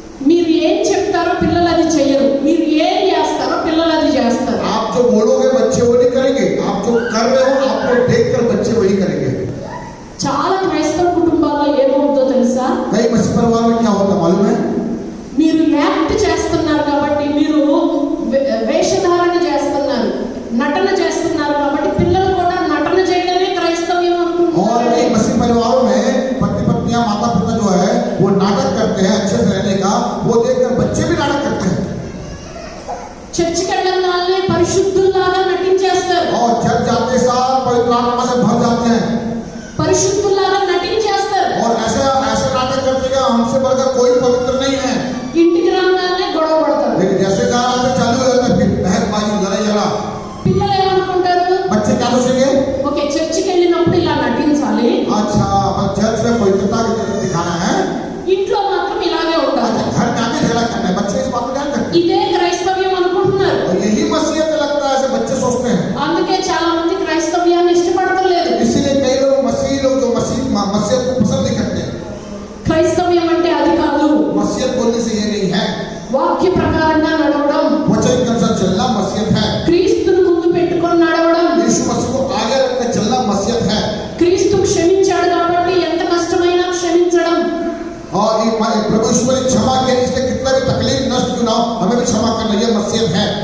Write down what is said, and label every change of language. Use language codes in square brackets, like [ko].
[te] మీరు ఏం చెప్తారో పిల్లలు అది చెయ్యరు, మీరు ఏం చేస్తారో పిల్లలు అది చేస్తారు. [hi] आप जो बोलोगे बच्चे वो नहीं करेंगे, आप जो कर रहे हो आपको देखकर बच्चे वही करेंगे. [te] చాలా క్రైస్తవ కుటుంబాల్లో ఏమవుతుందో తెలుసా? [hi] कई मसीह परिवार में क्या होता मालूम है, [te] మీరు యాక్ట్ చేస్తున్నారు కాబట్టి, మీరు వేషధారణ చేస్తున్నారు, నటన చేస్తున్నారు కాబట్టి పిల్లలు కూడా నటన చేయడమే క్రైస్తవ్యం [hi] और [te] అనుకుంటున్నారు. [hi] एक मसीह परिवारों में पति पत्नियां माता पिता जो है वो नाटक करते हैं अच्छे से रहने का, वो देखकर बच्चे भी नाटक करते हैं. [te] చర్చికి వెళ్ళగానే పరిశుద్ధుల్లాగా నటించేస్తారు, [hi] और चर्च जाते साल पवित्र आत्मा से भर जाते हैं [te] పరిశుద్ధుల్లాగా నటించేస్తారు. [hi] और ऐसे नाटक करते हैं हमसे बढ़कर कोई पवित्र नहीं है, [te] ఇంటికి రాగానే గొడవ పడతారు. [hi] लेकिन जैसे गाना पे चालू हो जाता है फिर बहसबाजी लड़ाई झगड़ा. [te] పిల్లలు ఏమనుకుంటారు, [hi] बच्चे क्या सोचेंगे, [te] ఓకే చర్చికి వెళ్ళినప్పుడు ఇలా నటించాలి, [hi] अच्छा चर्च में पवित्रता की तरफ दिखाना है, [te] ఇంట్లో మాత్రం ఇలాగే ఉండాలి. [hi] घर में आके झगड़ा करना है. बच्चे इस बात को ध्यान रखते हैं [te] ఇదే క్రైస్తవ్యం అనుకుంటున్నారు. [hi] और यही मसीहत में लगता है ऐसे बच्चे सोचते हैं. [te] అందుకే చాలా మంది క్రైస్తవ్యాన్ని ఇష్టపడతలేదు. [hi] इसीलिए कई लोग जो मसीहत को पसंद नहीं करते. [te] క్రైస్తవ్యం అంటే అది కాదు, [hi] मसीहत बोलने से ये नहीं है, [te] వాక్య ప్రకారంగా నడవడం, [hi] वचन के अनुसार चलना मसीहत है. [te] క్రీస్తును ముందు పెట్టుకొని నడవడం. [hi] यीशु मसीह को आगे रखकर चलना मसीहत है. [te] క్రీస్తు క్షమించాడు కాబట్టి ఎంత కష్టమైనా క్షమించడం. [hi] और प्रभु ईश्वर ने क्षमा किया, इसलिए कितना भी तकलीफ नष्ट क्यों ना हो हमें भी क्षमा करना, ये मसीहत है.